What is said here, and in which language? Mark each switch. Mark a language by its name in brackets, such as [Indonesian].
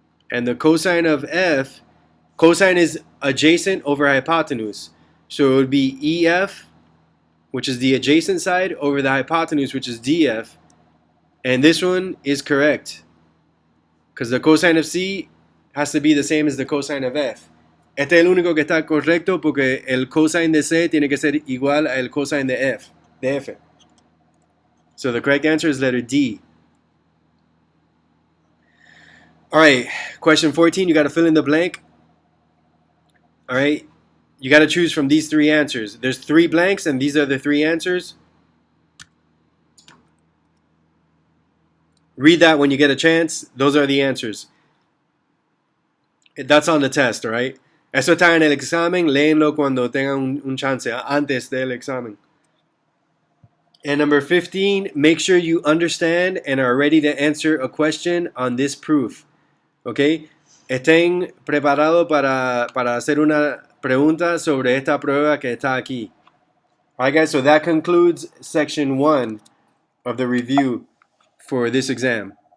[English] And the cosine of F, cosine is adjacent over hypotenuse. So it would be EF, which is the adjacent side, over the hypotenuse, which is DF. And this one is correct, because the cosine of C has to be the same as the cosine of F. [Spanish] Este es el único que está correcto porque el cosine de C tiene que ser igual al cosine de F. [English] So the correct answer is letter D. All right, question 14, you got to fill in the blank. All right, you got to choose from these three answers. There's 3 blanks, and these are the 3 answers. Read that when you get a chance. Those are the answers. That's on the test, all right? [Spanish] Eso está en el examen. Léenlo cuando tengan un chance, antes del examen. [English] And number 15, make sure you understand and are ready to answer a question on this proof. Okay? [Spanish] Estén preparados para hacer una pregunta sobre esta prueba que está aquí. [English] Alright guys, so that concludes section 1 of the review for this exam.